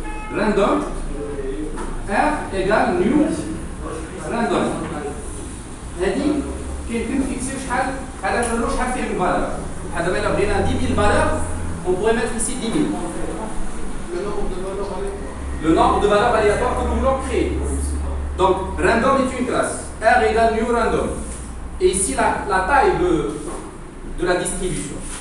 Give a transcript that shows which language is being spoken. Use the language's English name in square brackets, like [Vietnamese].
[French] Random R égale new random. [Arabic] هذه كاين فيكسي شحال هذا الرولو شحال فيه الفالور. هذا ما بغينا [French] 10 000 valeurs, on pourrait mettre ici 10 000. Le nombre de valeurs aléatoires que nous voulons créer. Donc random est une classe. R égale new random. Et ici la taille de la distribution.